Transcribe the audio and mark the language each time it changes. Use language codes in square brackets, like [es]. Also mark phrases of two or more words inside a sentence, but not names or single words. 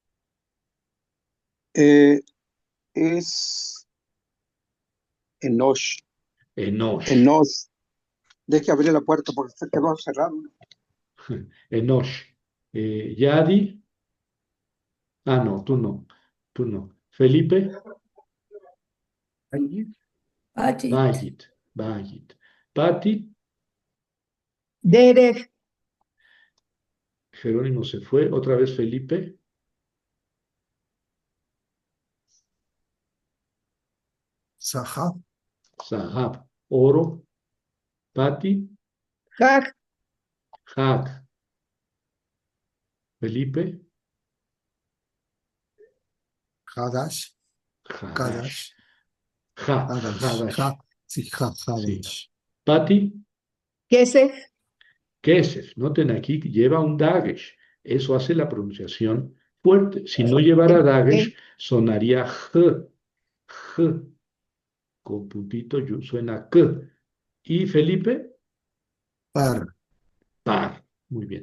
[es] Eh, es Enosh. Enosh, Enosh. Deje abrir la puerta porque se quedó cerrado. Enosh. Yadi, no, tú no, tú no. Felipe, Allí. Ajit. [he] בית, בית. [es] Patti, Derek, Jerónimo se fue, otra vez Felipe, Sahab. Zahab, oro, Patti, Hag, Hag, Felipe, Hadash. Hadash, [he] קדש. חדש. [es] Hadash, Sí, sí. Hadash. Patti, Kesef, Kesef, noten aquí que lleva un Dagesh, eso hace la pronunciación fuerte. Si no llevara eh, Dagesh, sonaría J, con puntito suena K. Y Felipe, Par. par, muy bien.